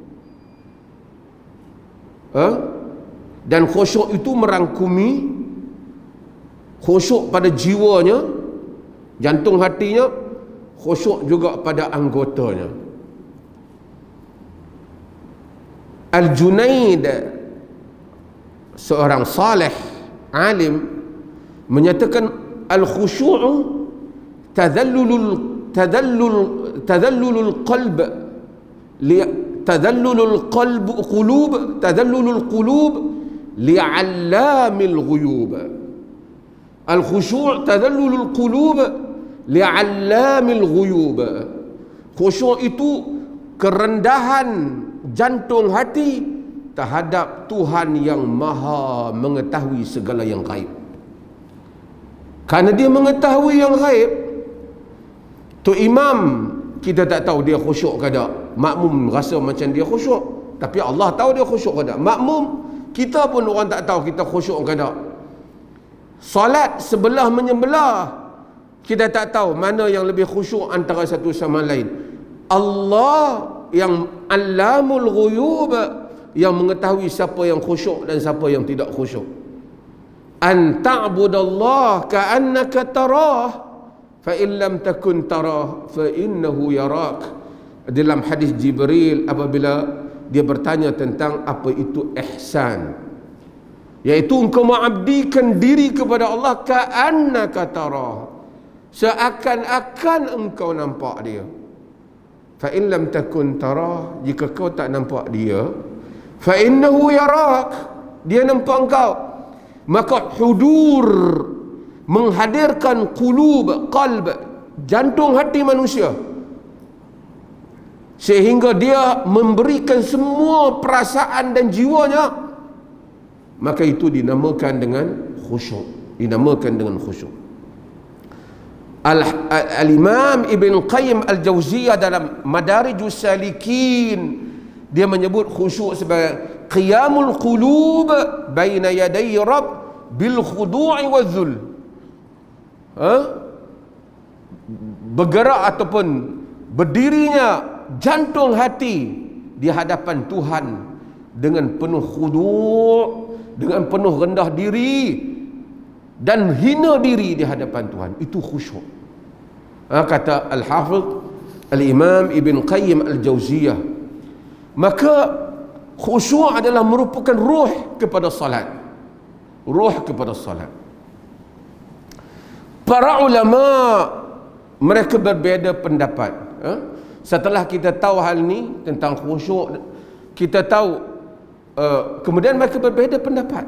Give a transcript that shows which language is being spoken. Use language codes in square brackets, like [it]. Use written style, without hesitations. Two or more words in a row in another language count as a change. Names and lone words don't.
[ms] Dan khusyuk itu merangkumi khusyuk pada jiwanya, jantung hatinya, khusyuk juga pada anggotanya. Al-Junaid, seorang salih alim, menyatakan [ar] الخشوع تذلل القلب تذلل القلوب لعلام الغيوب. الخشوع تذلل القلوب لعلام الغيوب. [ms] Khusyuk itu kerendahan jantung hati terhadap Tuhan yang maha mengetahui segala yang gaib. Kerana dia mengetahui yang gaib, tu imam kita tak tahu dia khusyuk ke tak, makmum rasa macam dia khusyuk, Tapi Allah tahu dia khusyuk ke tak. Makmum, kita pun orang tak tahu kita khusyuk ke tak. Solat sebelah menyebelah, kita tak tahu mana yang lebih khusyuk antara satu sama lain. Allah yang [ar] علام الغيوب, [ms] yang mengetahui siapa yang khusyuk dan siapa yang tidak khusyuk. [ar] أن تعبد الله كأنك تراه فإن لم تكن تراه فإنه يراك. [ms] Dalam hadis Jibril apabila dia bertanya tentang apa itu ihsan, iaitu engkau mengabdikan diri kepada Allah [ar] كأنك تراه, [ms] seakan-akan engkau nampak dia. [ar] فإن لم تكن تراه, [ms] jika kau tak nampak dia, [ar] فإنه يراك, [ms] dia nampak engkau. Maka hudur, menghadirkan qalb, jantung hati manusia, sehingga dia memberikan semua perasaan dan jiwanya, maka itu dinamakan dengan khusyuk. Al-Imam Ibn Qayyim Al-Jawziyah dalam Madarijus Salikin, dia menyebut khusyuk sebagai [ar] قيام القلوب بين يدي رب بالخضوع والذل. [ms] Bergerak ataupun berdirinya jantung hati di hadapan Tuhan dengan penuh khudu', dengan penuh rendah diri dan hina diri di hadapan Tuhan. Itu khusyuk. Kata Al-Hafidh Al-Imam Ibn Qayyim Al-Jawziyah. Maka khusyuk adalah merupakan ruh kepada salat. Para ulama mereka berbeza pendapat. Setelah kita tahu hal ni tentang khusyuk, kita tahu kemudian mereka berbeza pendapat.